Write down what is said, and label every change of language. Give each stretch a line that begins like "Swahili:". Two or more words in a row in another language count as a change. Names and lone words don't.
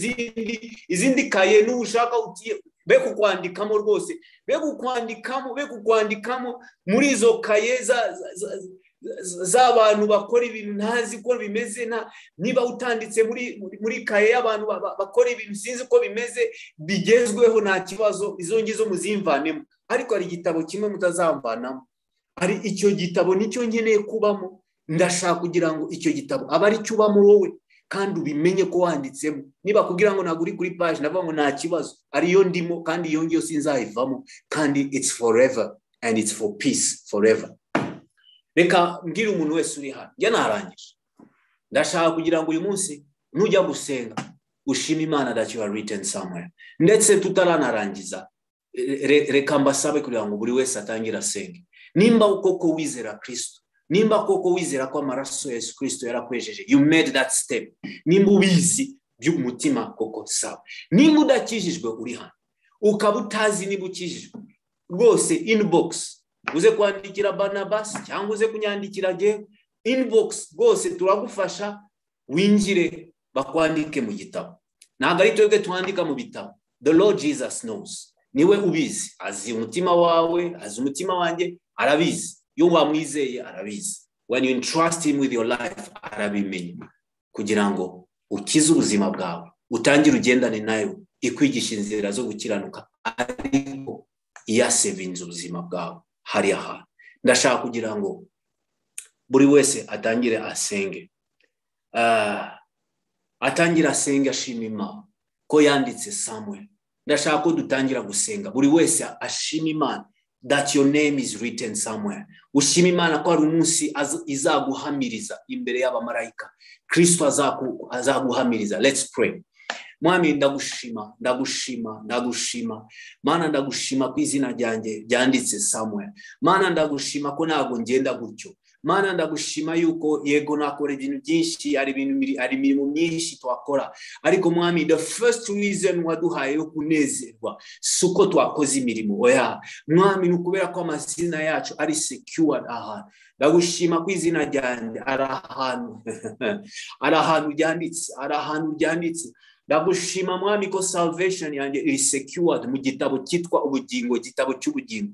Kinyarwanda: Izindi kaye nushaka be kukwandikamo rwose, be kukwandikamo muri izo kaye z'abantu bakora ibintu ntazi ko bimeze, niba utanditse muri kaye y'abantu bakora ibintu sinzi ko bimeze bigezweho, nta kibazo, izo ngizo muzimvanemo, ariko hari igitabo kimwe mutazamvanamo, ari icyo gitabo nicyo nkeneye kubamo. Ndashaka kugira ngo icyo gitabo aba ari cyo ubamo wowe, kandi ubimenye ko wanditsemo. Niba kugira ngo ntabwo uri kuri page, navuga ngo nta kibazo, ariyo ndimo, kandi iyo ngiyo sinzayivamo, kandi
English: it's forever and it's for peace forever.
Kinyarwanda: Reka mbwira umuntu wese uri hano, njye narangije. Ndashaka kugira ngo uyu munsi nujya gusenga ushime Imana
English: that you are written somewhere.
Kinyarwanda: Ndetse tutaranarangiza, reka mbasabe kugira ngo buri wese atangire asenge. Nimba koko wizera Kristo, nimba koko wizera ko amaraso ya Yesu Kristo yarakwejeje,
English: you made that step,
Kinyarwanda: nimba ubizi by'umutima koko sawa. Nimba udakijijwe uri hano, ukaba utazi niba ukijijwe, rwose inbox uze kwandikira Barnabas cyangwa uze kunyandikira je inbox, rwose turagufasha winjire bakwandike mu gitabo. Ntabwo ari twebwe twandika mu bitabo,
English: the Lord Jesus knows.
Kinyarwanda: Niwe ubizi, azi umutima wawe, azi umutima wanjye, arabizi. Iyo wamwizeye arabizi.
English: When you entrust him with your life,
Kinyarwanda: arabimenya, kugira ngo ukize ubuzima bwawe, utangire ugendane nayo, ikwigisha inzira zo gukiranuka, ariko iyasevinze ubuzima bwawe hari aha. Ndashaka kugira ngo buri wese atangire asenge, atangire asenge ashima Imana ko yanditse somewhere. Ndashaka ko dutangira gusenga, buri wese ashima Imana
English: that your name is written somewhere.
Kinyarwanda: Ushima Imana ko ari umunsi izaguhamiriza imbere y'abamarayika. Kristo azaguhamiriza.
English: Let's pray.
Kinyarwanda: Mwami ndagushima. Mana ndagushima ko izina ryanjye ryanditse somewhere. Mana ndagushima ko ntago ngenda gutyo. Mana ndagushima yuko yego nakora ibintu byinshi, ari imirimo myinshi twakora, ariko mwami
English: the first reason
Kinyarwanda: waduhaye yo kunezerwa suko twakoze imirimo. Oya mwami nukubera ko amazina yacu ari secured ahantu. Ndagushima ko izina ryanjye ari ahantu ryanditse. Ndagushima mwami ko salvation yanjye iri secured mu gitabo cyitwa ubugingo, gitabo cy'ubugingo.